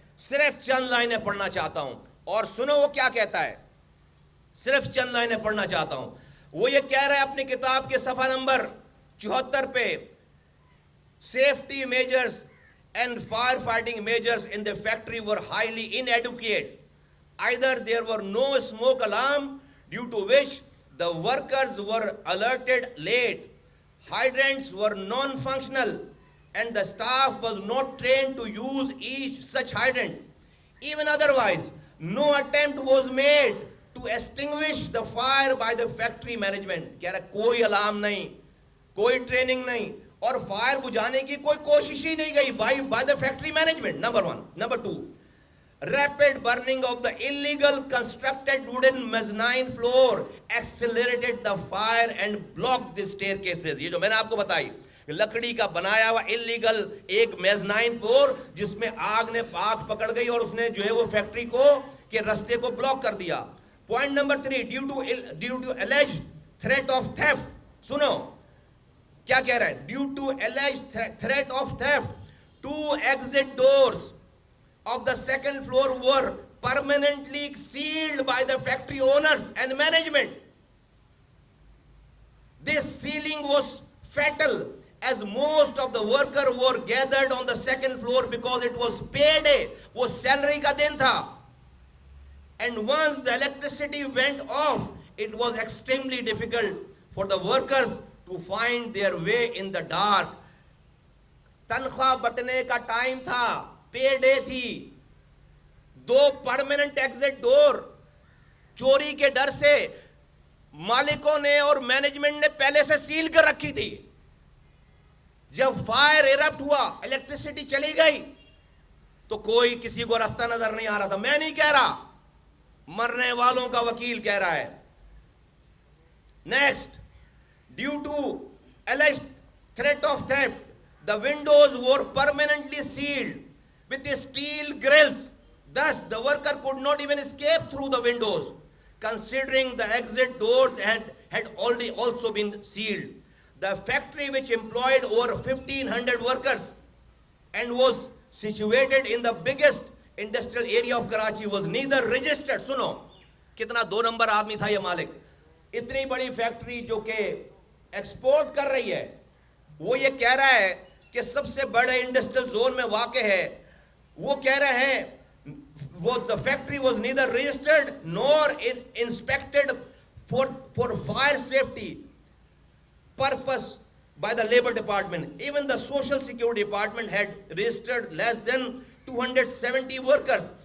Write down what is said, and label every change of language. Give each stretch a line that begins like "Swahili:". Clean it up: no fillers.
Urdu: صرف چند لائنیں پڑھنا چاہتا ہوں, اور سنو وہ کیا کہتا ہے, صرف چند لائنیں پڑھنا چاہتا ہوں. وہ یہ کہہ رہا ہے اپنی کتاب کے صفحہ نمبر 74 پہ,
English: safety measures and firefighting measures in the factory were highly inadequate. Either there were no smoke alarm, due to which the workers were alerted late, hydrants were non-functional, and the staff was not trained to use each such hydrant. Even otherwise, no attempt was made to extinguish the fire by the factory management.
Urdu: کہہ رہا کوئی alarm نہیں, کوئی training نہیں, اور fire بجھانے کی کوئی کوشش ہی نہیں گئی
English: by the factory management. Number 1. Number 2, rapid burning of the illegal constructed wooden mezzanine floor accelerated the fire and blocked the staircases.
Urdu: یہ جو میں نے آپ کو بتائی, لکڑی کا بنایا ہوا اللیگل ایک میزنائن فلور جس میں آگ نے آگ پکڑ گئی اور اس نے جو ہے وہ فیکٹری کو کے رستے کو بلاک کر دیا.
English: Point number 3, due to alleged threat of theft.
Urdu: سنو کیا کہہ رہا ہے,
English: Due to alleged threat of theft, 2 exit doors of the second floor were permanently sealed by the factory owners and management. This sealing was fatal as most of the workers were gathered on the second floor because it was payday,
Urdu: وہ salary کا دن تھا.
English: And once the electricity went off, it was extremely difficult for the workers to find their way in the dark.
Urdu: تنخواہ بٹنے کا time تھا, پے day تھی. 2 permanent exit ڈور چوری کے ڈر سے مالکوں نے اور مینجمنٹ نے پہلے سے سیل کر رکھی تھی. جب فائر ایرپٹ ہوا, الیکٹریسٹی چلی گئی, تو کوئی کسی کو راستہ نظر نہیں آ رہا تھا. میں نہیں کہہ رہا, مرنے والوں کا وکیل کہہ رہا ہے.
English: Next, due to alleged threat of theft, the windows were permanently sealed with steel grills. Thus, the worker could not even escape through the windows, considering the exit doors had already also been sealed. The factory, which employed over 1,500 workers and was situated in the biggest industrial area of Karachi, was neither registered.
Urdu: سنو کتنا 2 number آدمی تھا یہ مالک. اتنی بڑی factory جو کہ export کر رہی ہے, وہ یہ کہہ رہا ہے کہ سب سے بڑے انڈسٹریل زون میں واقع ہے. وہ کہہ رہے ہیں وہ
English: the factory was neither registered nor inspected for fire safety purpose by the labor department. Even the social security department had registered less than 270 workers.